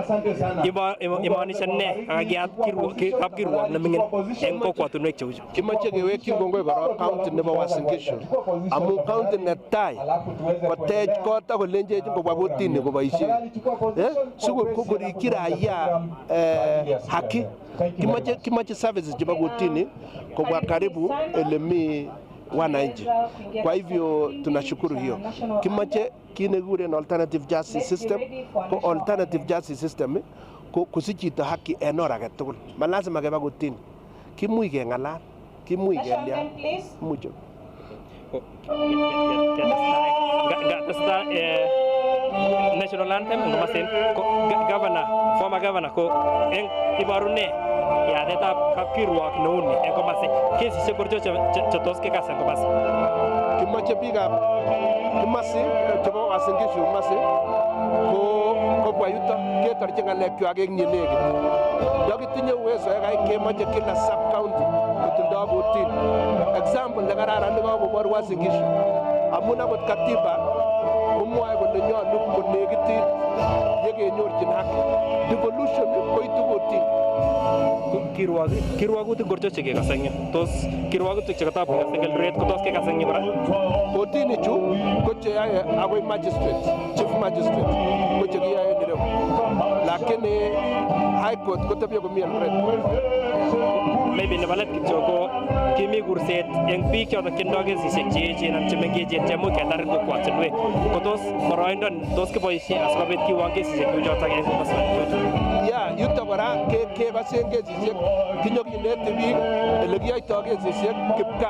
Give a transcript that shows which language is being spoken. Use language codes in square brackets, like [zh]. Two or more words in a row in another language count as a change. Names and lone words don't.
[kln] Imaanisha ne kakiyat kapkirwok nemingin eng kokwatunwek cheuchu. Kimache kewekyi kongoi kora county nebo Uasin Gishu amu county netai kotech kot akolenjech kobwa kotini koboisie sikorikyi raia haki. Kimache services chebo kotini kobwa karibu elemi wananchi. [sw] Kwa hivyo tunashukuru hiyo. [kln] Kimache kinekuren [en] alternative justice system [kln] ko [en] alternative justice system [kln] ko kusich chito haki en or age tugul. Ma lazima keba kotini. Kimuch keng'alal, kimuch kelyan, mucho. [en] National anthem [kln] ngomasen ko [en] governor former governor [kln] ko eng ibarune yatetab kapkirwok neuni eng komase kesisiek korcho chetos kekas eng komase. Kimache biikab komase chebo Uasin Gishu komase ko kobwa yuto ketorchi ng'alekchwak eng yenekit. Yokitinye uwezo kemache kila [en] sub county [kln] kotindoi kotini. Example nekararan nekakobor Uasin Gishu amun akot katiba komwoe kole konyolu konekitit yekenyorchin haki. Devolution koitu kotin. Kirwagutik ngorcho chekekase eng yu? Tos kirwagutik chekatap kekase eng Eldoret ko tos kekase eng yu kora? Kotini chu ko cheyoe akoi magistrate, chief magistrate ko chekiyoe en ireu. Lakini [en] high court [kln] kotebye komi Eldoret. Maybe nebo let kityo ko kimi kurset eng biik chotok chendoi kesisiek cheechen ak chemengechen chemuch ketar eng kokwatinwek. Ko tos boroindo tos kiboisie asikobit kiwong kesisiek kou chotok eng komoswek. Ya, yuto kora kekosen kesisiek kinyokineti biik ele kiyoitoi kesisiek kipkaa.